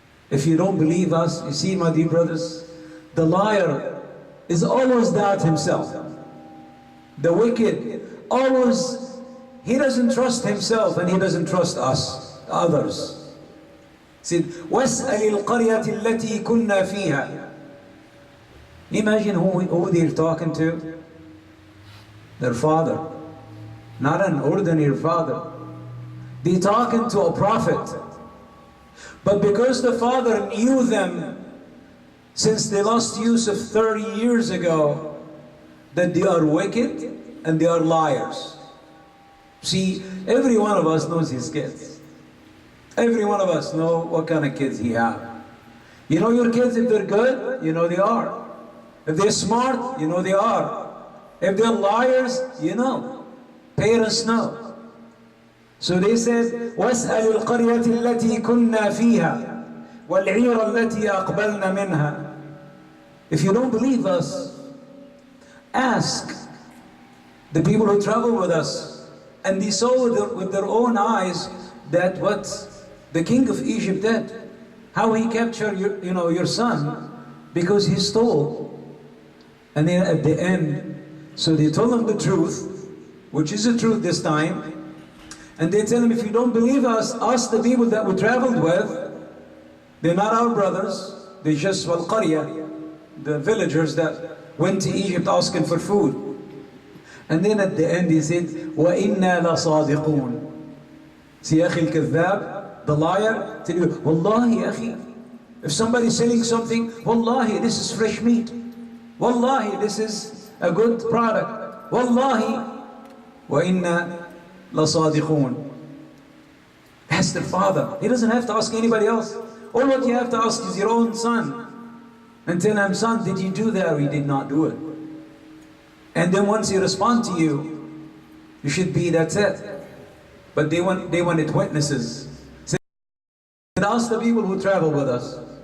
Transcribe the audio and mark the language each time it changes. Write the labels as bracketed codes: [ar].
[en] If you don't believe us, you see, my dear brothers, the liar is always doubt himself. The wicked always, he doesn't trust himself and he doesn't trust us, others. He said, [ar] وَاسْأَلِ الْقَرْيَةِ الَّتِي كُنَّا فِيهَا. [en] Imagine who they're talking to. Their father. Not an ordinary father. They're talking to a prophet. But because the father knew them since they lost Yousuf 30 years ago, that they are wicked and they are liars. See, every one of us knows his kids. Every one of us know what kind of kids he has. You know your kids, if they're good, you know they are. If they're smart, you know they are. If they're liars, you know. Parents know. So they said, [ar] وَاسْأَلِ الْقَرْيَةِ الَّتِي كُنَّا فِيهَا وَالْعِيرَ الَّتِي أَقْبَلْنَا مِنْهَا. [en] If you don't believe us, ask the people who travel with us. And they saw with their own eyes that what the king of Egypt did, how he captured your son because he stole. And then at the end, so they told him the truth, which is the truth this time. And they tell him, if you don't believe us, ask the people that we traveled with. They're not our brothers. They're just Al-Qarya, the villagers that went to Egypt asking for food. And then at the end he said, [ar] وَإِنَّا لَصَادِقُونَ. [en] See, [ar] أخي الكذاب, [en] the liar, tell you, Wallahi, أخي. If somebody's selling something, Wallahi, this is fresh meat. Wallahi, this is a good product. Wallahi, [ar] وَإِنَّا لَصَادِقُونَ. [en] That's the father. He doesn't have to ask anybody else. All what you have to ask is your own son. And tell him, son, did you do that or you did not do it? And then once he responds to you, you should be, that's it. But they wanted witnesses. So ask the people who travel with us.